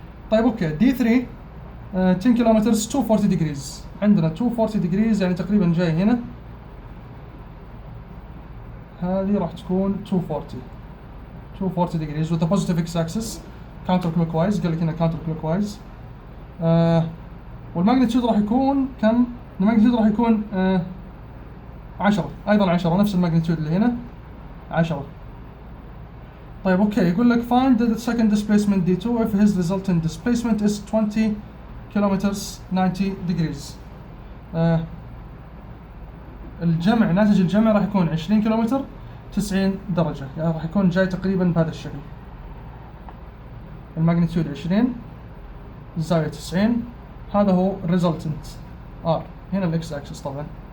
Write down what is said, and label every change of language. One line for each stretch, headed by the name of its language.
Arabic: طيب اوكي، d3 10 كيلومترز
English: 240 degrees، عندنا 240 degrees يعني تقريبا جاي هنا، هذه راح تكون 240 degrees with the positive x-axis counterclockwise.
Arabic: قال لك هنا counterclockwise. والماجنتيود راح يكون كم؟ الماجنتيود راح يكون 10، ايضا 10 نفس الماجنتيود اللي هنا 10. طيب اوكي، يقول لك
English: find the second displacement d2 if his resultant displacement is 20 kilometers 90 degrees.
Arabic: الجمع، ناتج الجمع راح يكون 20 كيلومتر 90 درجة، يعني راح يكون جاي تقريبا بهذا الشكل. الماجنتيود 20 الزاوية 90، هذا هو resultant r، هنا الاكس اكسس طبعا.